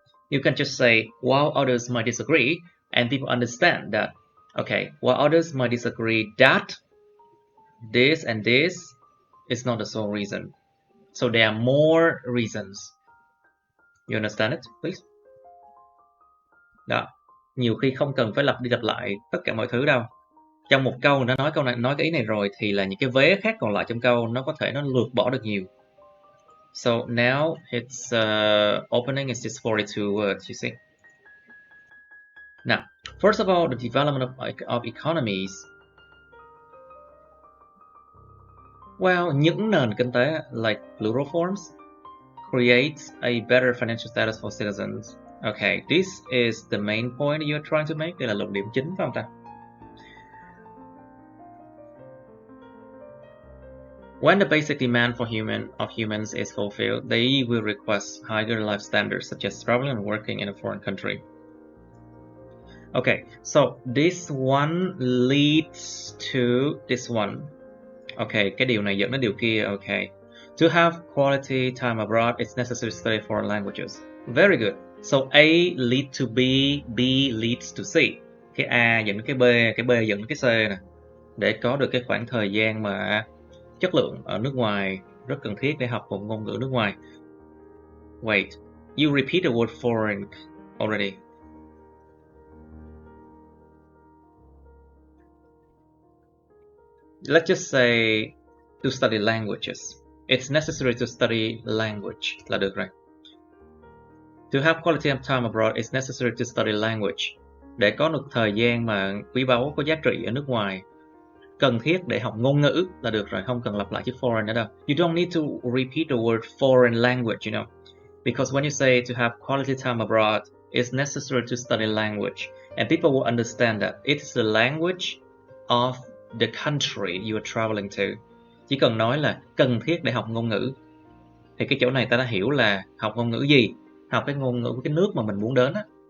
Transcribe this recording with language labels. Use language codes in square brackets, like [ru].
[en] You can just say, while others might disagree, and people understand that, okay, while others might disagree that this and this is not the sole reason. So there are more reasons. You understand it, please? [vi] Đó, nhiều khi không cần phải lặp đi lặp lại tất cả mọi thứ đâu. Trong một câu nó nói câu này, nói cái ý này rồi thì là những cái vế khác còn lại trong câu nó có thể nó lược bỏ được nhiều. [en] So now its opening is just 42 words, you see. Now, first of all, the development of economies. Well, [vi] những nền kinh tế [en] like plural forms creates a better financial status for citizens. Okay, this is the main point you're trying to make. [vi] Đây là luận điểm chính phải không ta? [en] When the basic demand of humans is fulfilled, they will request higher life standards, such as traveling and working in a foreign country. Okay, so this one leads to this one. [vi] Okay, cái điều này dẫn đến điều kia. [en] Okay, to have quality time abroad, it's necessary to study foreign languages. Very good. So A leads to B, B leads to C. [vi] Cái A dẫn đến cái B dẫn đến cái C nè. Để có được cái khoảng thời gian mà chất lượng ở nước ngoài rất cần thiết để học một ngôn ngữ nước ngoài. [en] Wait, you repeat the word foreign already. Let's just say to study languages. It's necessary to study language [vi] là được rồi. [en] To have quality time abroad, it's necessary to study language. [vi] Để có được thời gian mà quý báu có giá trị ở nước ngoài, cần thiết để học ngôn ngữ là được rồi, không cần lặp lại chữ foreign nữa đâu. [en] You don't need to repeat the word foreign language, you know. Because when you say to have quality time abroad, it's necessary to study language. And people will understand that it is the language of the country you are traveling to. [vi] Chỉ cần nói là cần thiết để học ngôn ngữ, thì cái chỗ này ta đã hiểu là học ngôn ngữ gì? Học cái ngôn ngữ của cái nước mà mình muốn đến á.